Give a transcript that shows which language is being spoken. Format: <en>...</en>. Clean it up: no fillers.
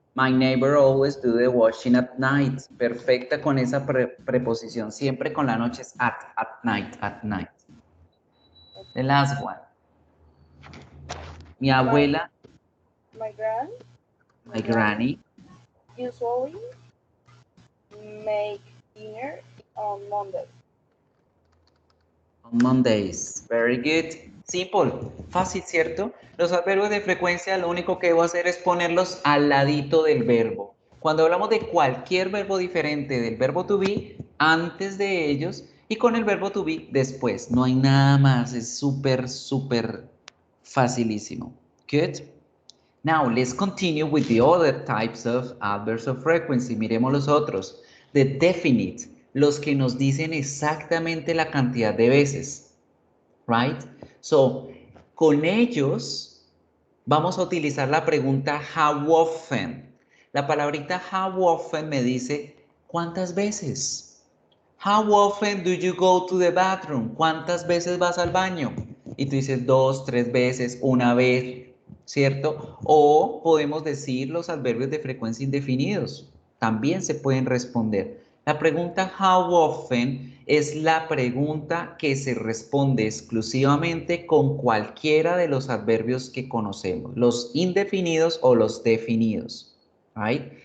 <en>My neighbor always do the washing at night.</en> <es>Perfecta con esa preposición. Siempre con la noche es</es> <en>at night, at night. The last one.</en> <es>Mi abuela,</es> <en>My granny, usually make dinner on Monday. on Mondays. Very good. Simple.</en> <es>Fácil, ¿cierto? Los adverbios de frecuencia lo único que debo hacer es ponerlos al ladito del verbo. Cuando hablamos de cualquier verbo diferente del verbo to be, antes de ellos, y con el verbo to be después. No hay nada más. Es súper, súper facilísimo.</es> <en>Good. Now, let's continue with the other types of adverbs of frequency.</en> <es>Miremos los otros.</es> <en>The definite,</en> <es>los que nos dicen exactamente la cantidad de veces.</es> <en>Right?</en> <es>So, con ellos vamos a utilizar la pregunta how often. La palabrita how often me dice ¿cuántas veces?</es> <en>How often do you go to the bathroom?</en> <es>¿Cuántas veces vas al baño? Y tú dices 2, 3 veces, una vez, ¿cierto? O podemos decir los adverbios de frecuencia indefinidos. También se pueden responder. La pregunta how often es la pregunta que se responde exclusivamente con cualquiera de los adverbios que conocemos, los indefinidos o los definidos.</es> <en>¿Right?</en>